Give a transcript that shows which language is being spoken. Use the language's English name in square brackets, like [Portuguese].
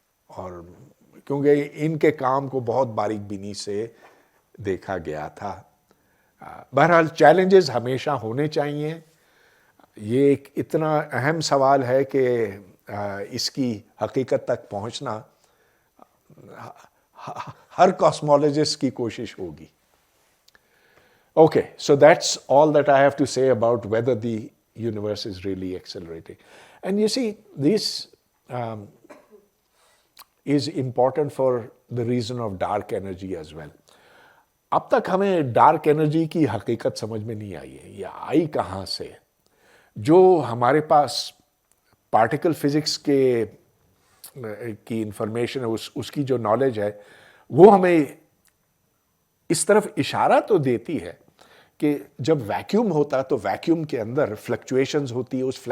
[Hindi] और क्योंकि इनके काम को बहुत बारीक बीनी से देखा गया था. बहरहाल, चैलेंजेस हमेशा होने चाहिए. ये एक इतना अहम सवाल है कि इसकी हकीकत तक पहुंचना हर कॉस्मोलॉजिस्ट की कोशिश होगी. [English] Okay, so that's all that I have to say about whether the universe is really accelerating. And you see, this is important for the reason of dark energy as well. [Hindi] अब तक हमें dark energy की हकीकत समझ में नहीं आई है. ये आई कहाँ से? जो हमारे पास पार्टिकल फिजिक्स की इंफॉर्मेशन है, उसकी जो नॉलेज है, वो हमें इस तरफ इशारा तो देती है कि जब वैक्यूम होता है तो वैक्यूम के अंदर फ्लक्चुएशंस होती है.